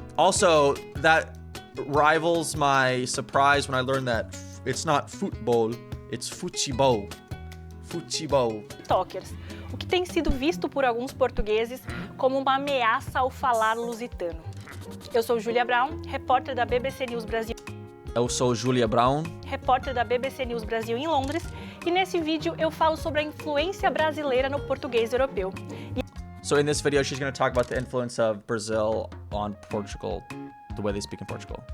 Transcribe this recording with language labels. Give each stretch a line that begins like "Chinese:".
English: Also, that rivals my surprise when I learned that it's not football, it's futebol. TikTokers.
Portuguese: O que tem sido visto por alguns portugueses como uma ameaça ao falar lusitano. Eu sou Julia Brown, repórter da BBC News Brasil. Eu sou Julia Brown, repórter da BBC News Brasil em Londres, e nesse vídeo eu falo sobre a influência brasileira no português europeu.
English: So in this video she's going to talk about the influence of Brazil on Portugal, the way they speak in Portugal.